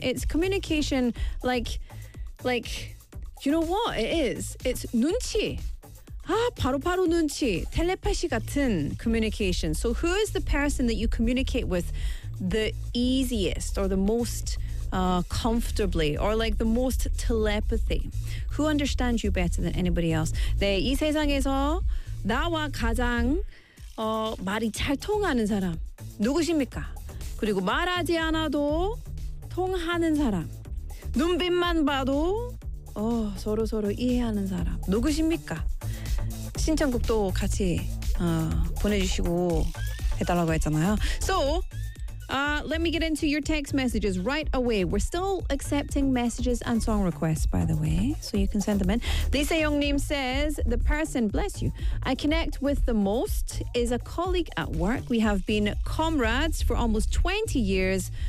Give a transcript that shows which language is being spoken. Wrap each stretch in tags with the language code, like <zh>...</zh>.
<en>It's communication like, you know what it is? It's</en> <ko>눈치. 아, 바로 눈치. 텔레파시 같은 communication.</ko> <en>So who is the person that you communicate with the easiest or the most comfortably or like the most telepathy? Who understands you better than anybody else?</en> <ko>네, 이 세상에서 나와 가장 말이 잘 통하는 사람 누구십니까? 그리고 말하지 않아도 통하는 사람 눈빛만 봐도 서로 이해하는 사람 누구십니까? 신청곡도 같이 보내주시고 해달라고 했잖아요.</ko> <en>So, let me get into your text messages right away. We're still accepting messages and song requests, by the way, so you can send them in. Lisa Youngnim says, the person, bless you, I connect with the most is a colleague at work. We have been comrades for almost 20 years.</en>